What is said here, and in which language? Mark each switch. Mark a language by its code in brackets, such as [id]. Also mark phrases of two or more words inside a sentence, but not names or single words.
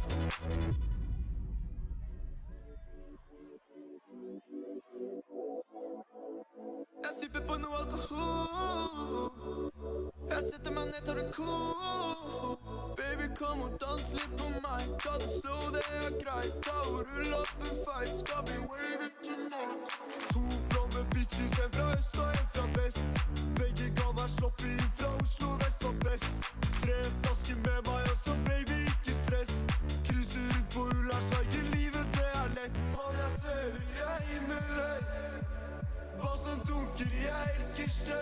[no] Jeg sipper på noe alkohol. Jeg setter meg ned, tar det cool. Baby, kom og dans litt på meg. Ta det slow, det er greit. Ta og rull opp en fight. Skal bli [en] waving tonight. [no] 2 blonde bitches, en fra øst og en fra vest. Begge ga meg sloppy inn fra Oslo, vest var best. 3 flasker med meg også, baby, ikke stress. Cruiser rundt på Ullern, sverger livet, det er lett. Mann, jeg svever, jeg er himmelhøy. Hva som dunker, jeg elsker støy.